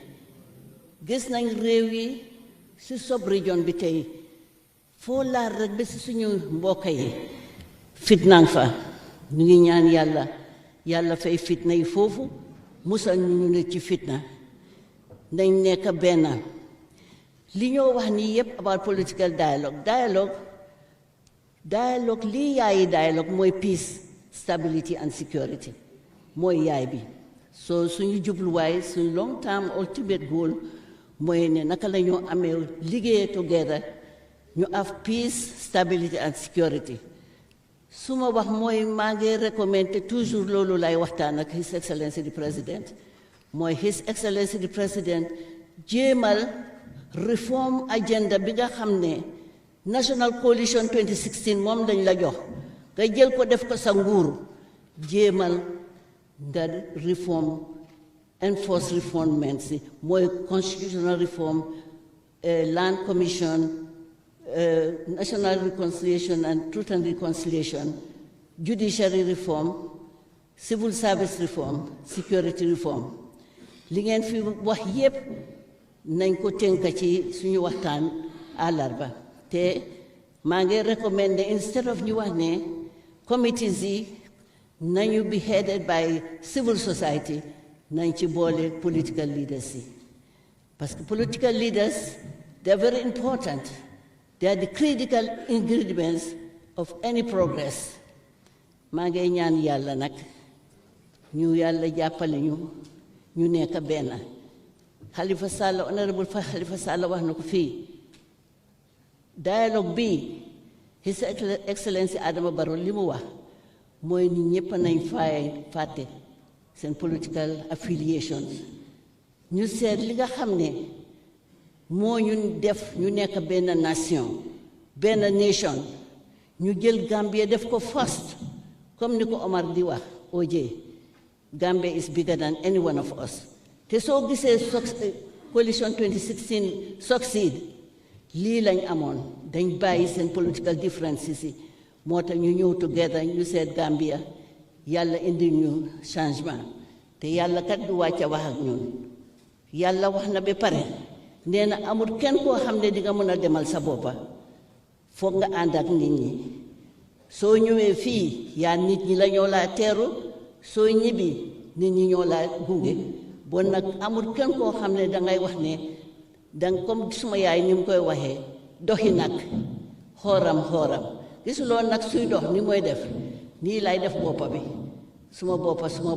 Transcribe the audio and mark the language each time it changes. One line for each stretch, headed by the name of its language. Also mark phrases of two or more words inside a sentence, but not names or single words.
Wolof: gis nañ réew yi si sub-région bi tey foo laal rek ba si suñu mbokk yi fitnaan fa. ñu ngi ñaan yàlla fay fitna yi foofu, musal ñu ne ci fitna, nañ nekk benn. li ñoo wax nii yépp
English: about political dialogue
Wolof: lii yaayi dialogue mooy
English: peace, stability and security
Wolof: mooy yaay bi. so suñu jubluwaay suñu
English: long term ultimate goal
Wolof: mooy ne naka la ñoo amee liggéey together ñu
English: have peace, stability and security.
Wolof: suma wax mooy maa ngi
French: recommandé toujours
Wolof: loolu lay waxtaan ak
English: His Excellency the President,
Wolof: mooy
English: His Excellency the President
Wolof: jéemal
English: reform agenda
Wolof: bi nga xam ne National Coalition 2016 moom lañ la jox nga jël ko def ko sa nguur, jéemal nga
English: reform enforce reformment
Wolof: si mooy
English: constitutional reform Land Commission, National Reconciliation and Truth and Reconciliation, judiciary reform, civil service reform, security reform.
Wolof: Li ngeen fi wax yépp nañ ko tënk ci suñu waxtaan àllarba te maa ngi
English: recommend instead of
Wolof: ñu wax ne committees yi nañu
English: be headed by civil society
Wolof: nañ ci boole
English: political leaders
Wolof: yi
French: parce que
English: political leaders they are very important. They are the critical ingredients of any progress.
Wolof: maa ngi ñaan yàlla nag ñu yàlla jàppale ñu nekk benn Halifa Sallah honorable Halifa Sallah wax na ko fii dialogue bi
English: His Excellency
Wolof: Adama Barrow li mu wax mooy ni ñëpp nañ fàtte seen
English: political affiliations
Wolof: ñu seet li nga xam ne moo ñu def ñu nekk benn nation nation ñu jël Gambia def ko first comme ni ko Omar di wax OJ
English: Gambia is bigger than any one of us
Wolof: te soo gisee coalition 2016 succeed lii lañ amoon dañ bàyyi seen
English: political differences
Wolof: yi moo tax ñu ñëw together ñu seet Gambia yàlla indi ñu changement te yàlla kat du wàcce wax ak ñun yàlla wax na ba pare nee na amul kenn koo xam ne di nga mën a demal sa boppa foog nga ànd ak nit ñi soo ñëwee fii yaa nit ñi la ñoo laa teeru soo ñibbi nit ñi ñoo laa gunge bon nag amul kenn koo xam ne dangay wax ne danga comme suma yaay ni mu koy waxee doxi nag xooram gisuloo nag suy dox ni mooy def nii lay def boppa bi suma boppa